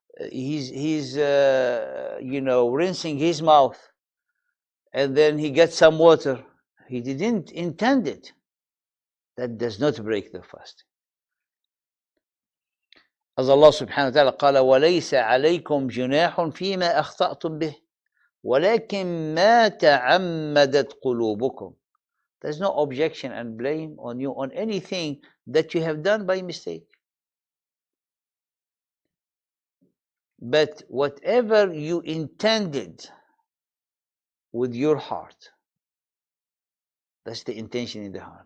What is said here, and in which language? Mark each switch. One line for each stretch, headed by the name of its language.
English: He's rinsing his mouth, and then he gets some water. He didn't intend it. That does not break the fast. As Allah subhanahu wa ta'ala
Arabic: قال وَلَيْسَ عَلَيْكُمْ جُنَاحٌ فِيمَا أَخْطَأْتُمْ بِهِ وَلَكِنْ مَا تَعَمَّدَتْ قُلُوبُكُمْ.
English: There's no objection and blame on you on anything that you have done by mistake. But whatever you intended with your heart, that's the intention in the heart.